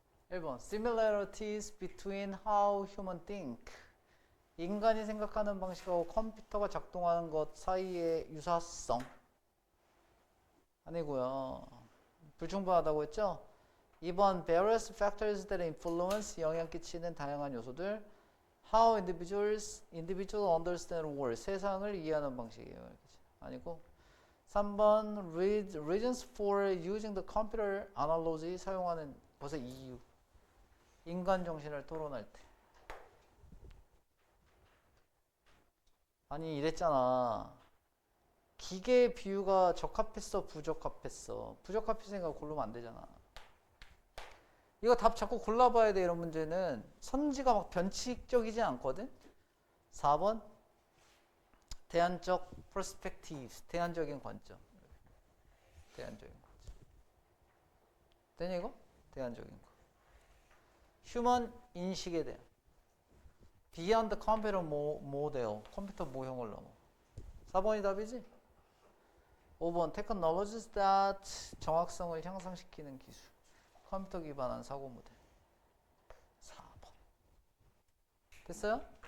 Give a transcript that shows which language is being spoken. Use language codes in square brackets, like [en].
[en] (1번) Similarities between how humans think. [ko] 인간이 생각하는 방식하고 컴퓨터가 작동하는 것 사이의 유사성. 아니고요. 불충분하다고 했죠? 2번 [en] various factors that influence [ko] 영향 끼치는 다양한 요소들. [en] How individual understand world. [ko] 세상을 이해하는 방식이에요. 아니고 3번 [en] reasons for using the computer analogy. [ko] 사용하는 것의 이유. 인간 정신을 토론할 때. 아니 이랬잖아. 기계 비유가 적합했어 부적합했어. 부적합했으니까 고르면 안 되잖아. 이거 답 자꾸 골라봐야 돼. 이런 문제는 선지가 막 변칙적이지 않거든. 4번 대안적 perspectives. 대안적인 관점. 대안적인 관점. 되냐 이거? 대안적인 거. 휴먼 인식에 대한 [en] Beyond the computer model. [ko] 컴퓨터 모형을 넘어. 4번이 답이지? 5번 [en] technologies that [ko] 정확성을 향상시키는 기술. 컴퓨터 기반한 사고 모델. 4번. 됐어요?